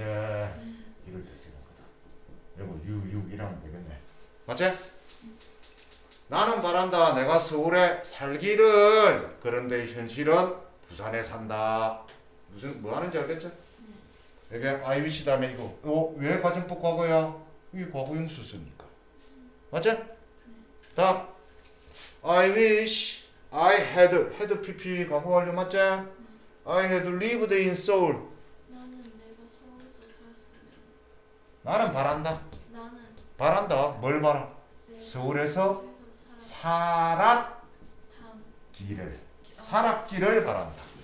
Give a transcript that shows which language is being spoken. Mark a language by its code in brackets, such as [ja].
[ko] 이럴 때 쓰는 거다. 그리고 이라면 되겠네. 맞지? 나는 바란다. 내가 서울에 살기를. 그런데 현실은 부산에 산다. 뭐 하는지 알겠죠? 여기 [en] I wish [ko] 다음에 이거 왜 가정법 과거야? 이게 과거형 수수니까. 맞지? 다음 [en] I wish I had pp [ko] 과거 완료 맞지? [en] I had lived in Seoul. [ko] 나는 내가 서울에서 살았으면 나는 바란다. 나는 바란다. 뭘 바라? 내가 서울에서 살았 살았기를 바란다.